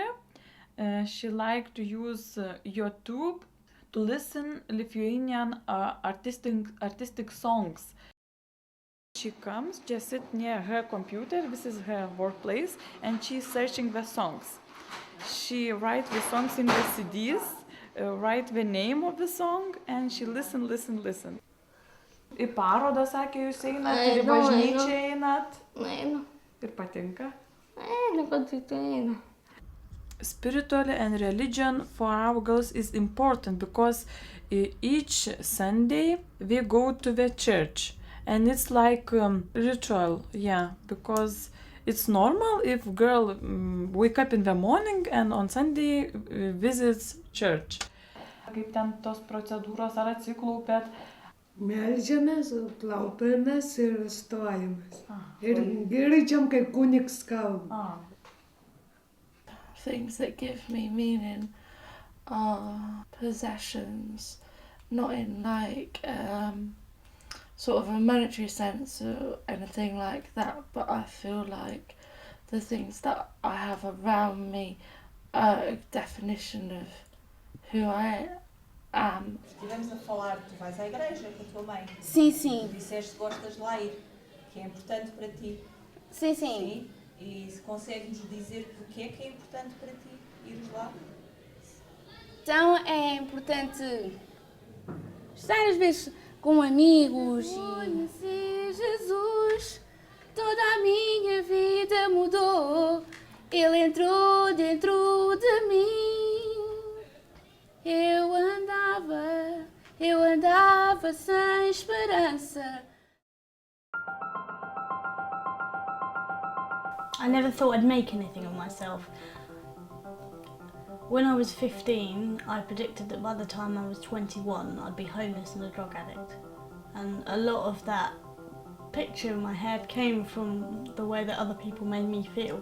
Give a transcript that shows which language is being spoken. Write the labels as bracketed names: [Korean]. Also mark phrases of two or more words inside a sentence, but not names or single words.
[English] She liked to use YouTube to listen Lithuanian artistic songs. She comes, just sit near her computer, this is her workplace, and she's searching the songs. She writes the songs in the CDs, write the name of the song, and she listen. [Lithuanian] Į parodą, sakė, jūs einat, ir į bažnyčią einat. Einu. Ir patinka? Einu, patinka. [English] Spirituality and religion for our girls is important because each Sunday we go to the church, and it's like ritual, because it's normal if girl wake up in the morning and on Sunday visits church. [Lithuanian] Kaip ten tos procedūros, ar atsiklaupėt? Meldžiamės, klaupiamės ir stojamės. Ir girdžiam, kai kunigs kalba. [English] Things that give me meaning are possessions, not in like sort of a monetary sense or anything like that, but I feel like the things that I have around me are a definition of who I am. [Portuguese] Estivemos a falar, tu vais à igreja com a tua mãe. Sim, sim. Tu disseste que gostas de ler, que é importante para ti. Sim, sim. E se consegues dizer porque é que é importante para ti ires lá? Então é importante Várias vezes com amigos. Conheci Jesus, toda a minha vida mudou. Ele entrou dentro de mim. Eu andava sem esperança. [English] I never thought I'd make anything of myself. When I was 15, I predicted that by the time I was 21, I'd be homeless and a drug addict. And a lot of that picture in my head came from the way that other people made me feel.